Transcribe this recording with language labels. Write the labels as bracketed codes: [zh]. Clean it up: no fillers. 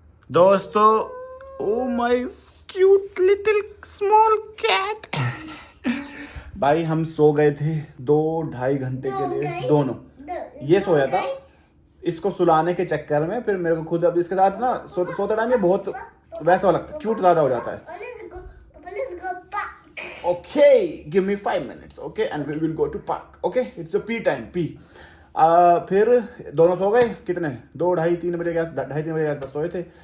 [en] दोस्तों, oh my cute little small cat. [hi] भाई हम सो गए थे 2-2.5 घंटे के लिए दोनों. ये सोया था. इसको सुलाने के चक्कर में फिर मेरे को खुद अब इसके साथ ना सोते टाइम ये बहुत वैसा लगता है, क्यूट ज्यादा हो जाता है. [en] Let's go back. Okay, give me 5 minutes, okay, and we will go to park, okay? It's a pee time, pee. [hi] फिर दोनों सो गए कितने 2-2:30-3 बजे के 2:30-3 बजे के आसपास सोए थे.